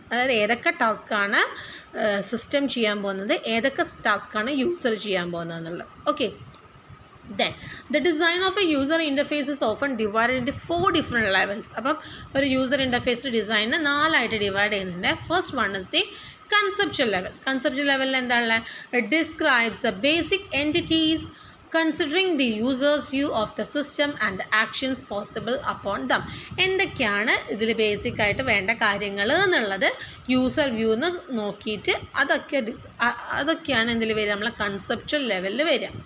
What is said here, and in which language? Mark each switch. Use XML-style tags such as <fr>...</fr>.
<ml>അതായത് ഏതൊക്കെ ടാസ്ക്കാണ് സിസ്റ്റം ചെയ്യാൻ പോകുന്നത്, ഏതൊക്കെ ടാസ്ക്കാണ് യൂസർ ചെയ്യാൻ പോകുന്നത് എന്നുള്ളത്.</ml> <en>Okay, then the design of a user interface is often divided into 4 different levels.</en> <ml>അപ്പം ഒരു യൂസർ ഇൻ്റർഫേസ് ഡിസൈനിന് 4 ആയിട്ട് ഡിവൈഡ് ചെയ്യുന്നുണ്ട്.</ml> <en>First one is the conceptual level.</en> <ml>Conceptual ലെവലിൽ എന്താണ്?</ml> <en>Describes the basic entities considering the users view of the system and the actions possible upon them.</en> <ml>എന്തൊക്കെയാണ് ഇതിൽ ബേസിക്കായിട്ട് വേണ്ട കാര്യങ്ങൾ എന്നുള്ളത് യൂസർ വ്യൂ എന്ന് നോക്കിയിട്ട് അതൊക്കെയാണ് എന്തിൽ വരിക, നമ്മളെ കൺസെപ്ച്വൽ ലെവലിൽ വരിക.</ml>